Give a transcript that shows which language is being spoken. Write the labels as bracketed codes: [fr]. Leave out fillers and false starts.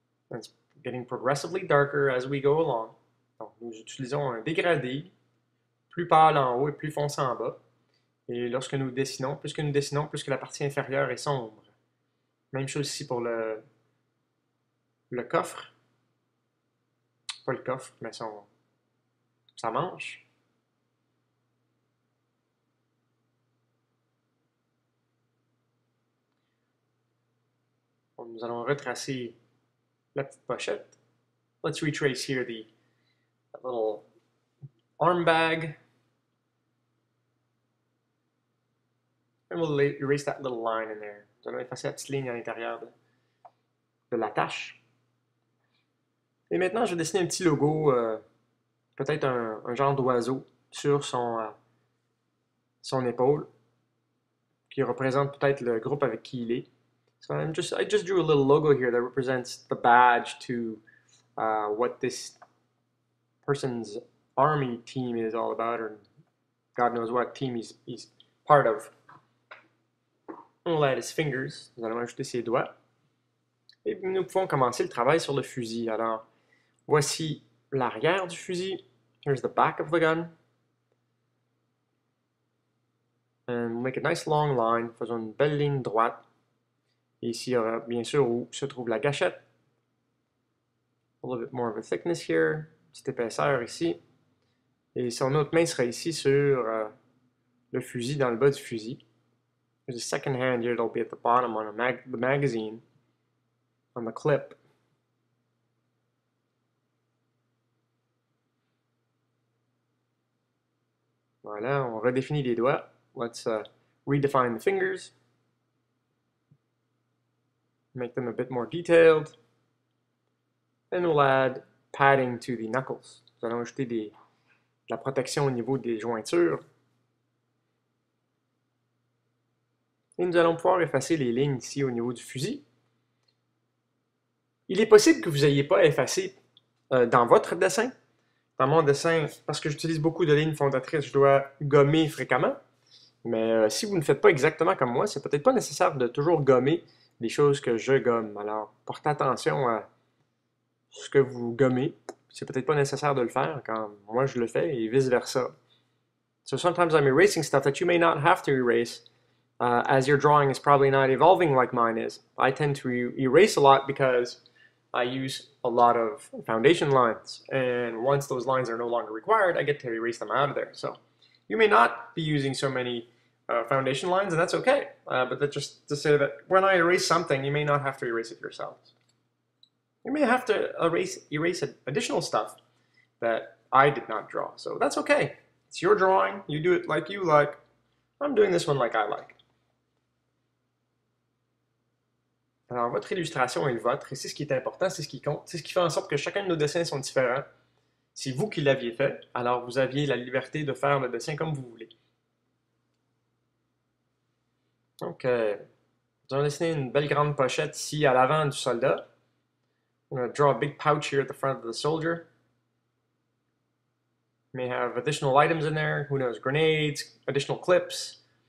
[en] And it's getting progressively darker as we go along. [fr] Donc, nous utilisons un dégradé, plus pâle en haut et plus foncé en bas. Et lorsque nous dessinons, plus que la partie inférieure est sombre. Même chose ici pour le coffre. Pas le coffre, mais sa manche. Nous allons retracer la petite pochette. [en] Let's retrace here the little arm bag. And we'll erase that little line in there. [fr] Nous allons effacer la petite ligne à l'intérieur de l'attache. Et maintenant, je vais dessiner un petit logo, peut-être un genre d'oiseau sur son épaule, qui représente peut-être le groupe avec qui il est. [en] So I just drew a little logo here that represents the badge to what this person's army team is all about, or God knows what team he's part of. On add his fingers. [fr] Nous allons ajouter ses doigts. Et nous pouvons commencer le travail sur le fusil. Alors, voici l'arrière du fusil. [en] Here's the back of the gun. And we'll make a nice long line. [fr] Faisons une belle ligne droite. Et ici, il y aura bien sûr où se trouve la gâchette. [en] A little bit more of a thickness here. [fr] Petite épaisseur ici. Et son autre main sera ici sur le fusil, dans le bas du fusil. [en] There's a second hand here that'll be at the bottom on the magazine, on the clip. [fr] Voilà, on redéfinit les doigts. [en] Let's redefine the fingers. Make them a bit more detailed. And we'll add padding to the knuckles. [fr] Nous allons ajouter de la protection au niveau des jointures. Et nous allons pouvoir effacer les lignes ici au niveau du fusil. Il est possible que vous n'ayez pas effacé dans votre dessin. Dans mon dessin, parce que j'utilise beaucoup de lignes fondatrices, je dois gommer fréquemment. Mais si vous ne faites pas exactement comme moi, c'est peut-être pas nécessaire de toujours gommer les choses que je gomme. Alors, portez attention à ce que vous gommez. C'est peut-être pas nécessaire de le faire quand moi je le fais et vice-versa. [en] So sometimes I'm erasing stuff that you may not have to erase. As your drawing is probably not evolving like mine is. I tend to erase a lot because I use a lot of foundation lines, and once those lines are no longer required, I get to erase them out of there. So you may not be using so many foundation lines, and that's okay. But that's just to say that when I erase something, you may not have to erase it yourselves. You may have to erase additional stuff that I did not draw. So that's okay. It's your drawing. You do it like you like. I'm doing this one like I like. [fr] Alors, votre illustration est le vôtre, et c'est ce qui est important, c'est ce qui compte, c'est ce qui fait en sorte que chacun de nos dessins sont différents. C'est vous qui l'aviez fait, alors vous aviez la liberté de faire le dessin comme vous voulez. Donc, nous allons dessiner une belle grande pochette ici à l'avant du soldat. [en] I'm going to draw a big pouch here at the front of the soldier. May have additional items in there, who knows, grenades, additional clips.